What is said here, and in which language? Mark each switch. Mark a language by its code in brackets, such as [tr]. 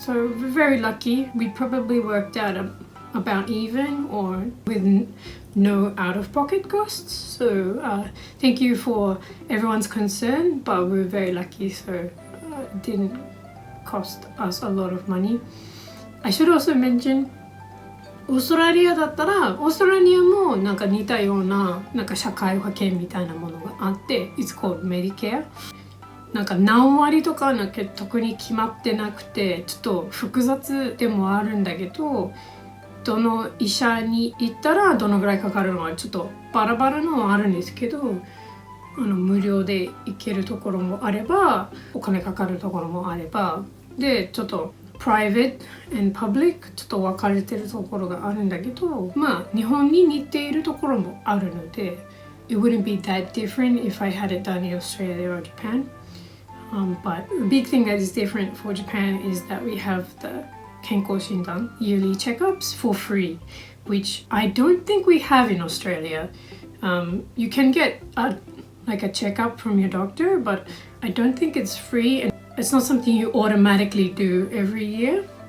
[en] So we're very lucky. We probably worked out about even or with no out-of-pocket costs. So thank you for everyone's concern, but we're very lucky, so it didn't cost us a lot of money. I should also mention, [ja] オーストラリアだったらオーストラリアもなんか似たようななんか社会保険みたいなものがあって [en] It's called Medicare。 [ja] なんか何割とかなんか特に決まってなくてちょっと複雑でもあるんだけど、どの医者に行ったらどのぐらいかかるのはちょっとバラバラのはあるんですけど、無料で行けるところもあればお金かかるところもあればで、ちょっと [en] private and public [ja] ちょっと分かれてるところがあるんだけど、まあ日本に似ているところもあるので [en] It wouldn't be that different if I had it done in Australia or Japan. But the big thing that is different for Japan is that we have the 健康診断 yearly checkups for free, which I don't think we have in Australia. You can get like a checkup from your doctor, but I don't think it's free and it's not something you automatically do every year.